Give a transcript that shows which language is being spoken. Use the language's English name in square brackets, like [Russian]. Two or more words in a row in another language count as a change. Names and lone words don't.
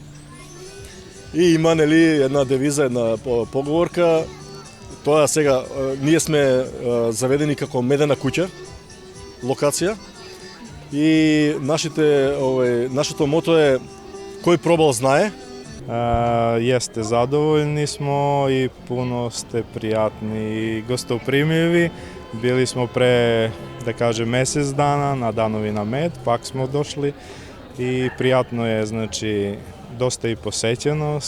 [Macedonian] И има нели една девиза, една поговорка. Тоа сега ние сме заведени како медена куќа, локација. И нашето мото е кој пробал знае. [Serbian] Jeste, zadovoljni smo i puno ste prijatni i gostoprimljivi. Bili smo pre, da kažem, mesec dana na Danovi na med, pak smo došli i prijatno je, znači, dosta i posećenost.